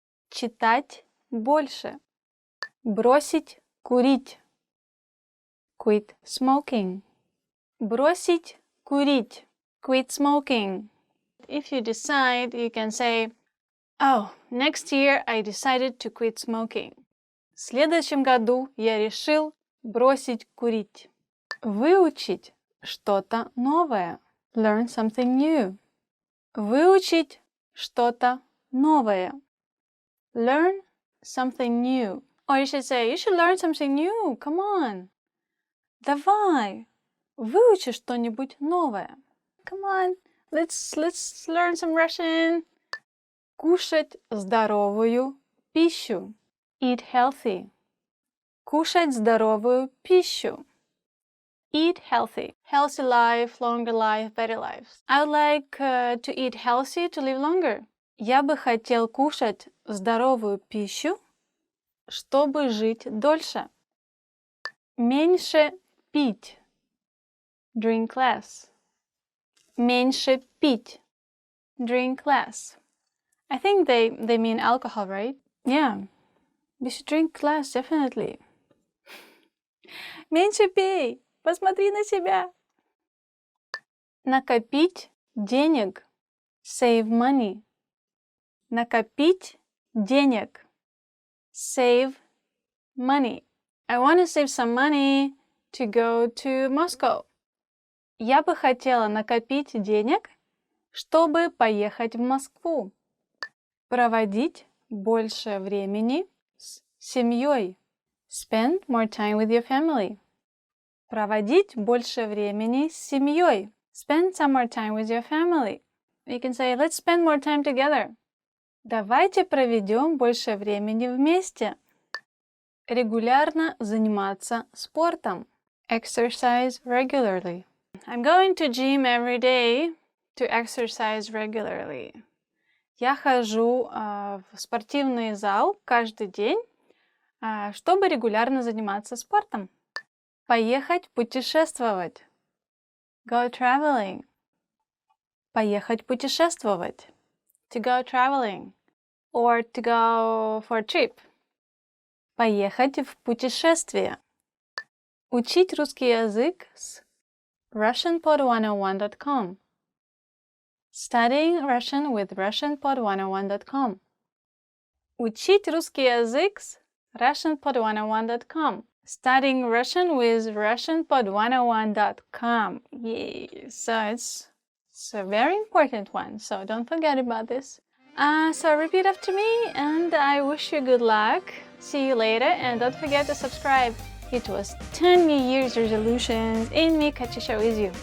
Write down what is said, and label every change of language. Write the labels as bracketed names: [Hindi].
[Russian] Читать больше. Бросить курить. [English] Quit smoking. [Russian] Бросить курить. [English] Quit smoking. If you decide, you can say, oh, next year I decided to quit smoking. [Russian] В следующем году я решил бросить курить. Выучить что-то новое. [English] Learn something new. [Russian] Выучить что-то новое. [English] Learn something new. Or you should say, you should learn something new. Come on. [Russian] Давай. Выучи что-нибудь новое. [English] Come on. Let's learn some Russian. [Russian] Кушать здоровую пищу. [English] Eat healthy. [Russian] Кушать здоровую пищу. [English] Eat healthy. Healthy life, longer life, better life. I would like to eat healthy to live longer. [Russian] Я бы хотел кушать здоровую пищу, чтобы жить дольше. Меньше пить. [English] Drink less. [Russian] Меньше пить. [English] Drink less. I think they mean alcohol, right? Yeah. We should drink less, definitely. [Russian] Меньше пей. Посмотри на себя. Накопить денег. [English] Save money. [Russian] Накопить денег. [English] Save money. I want to save some money to go to Moscow. [Russian] Я бы хотела накопить денег, чтобы поехать в Москву. Проводить больше времени с семьей. [English] Spend more time with your family. [Russian] Проводить больше времени с семьей. [English] Spend some more time with your family. You can say, let's spend more time together. [Russian] Давайте проведем больше времени вместе. Регулярно заниматься спортом. [English] Exercise regularly. I'm going to gym every day to exercise regularly. [Russian] Я хожу в спортивный зал каждый день, Чтобы регулярно заниматься спортом. Поехать путешествовать. [English] Go traveling. [Russian] Поехать путешествовать. [English] To go traveling. Or to go for a trip. [Russian] Поехать в путешествие. Учить русский язык с RussianPod101.com. [English] Studying Russian with RussianPod101.com. [Russian] Учить русский язык с RussianPod101.com. [English] Studying Russian with RussianPod101.com. Yay! So it's a very important one, so don't forget about this. So repeat after me, and I wish you good luck. See you later, and don't forget to subscribe. It was 10 New Year's resolutions, and me, Katusha, with you.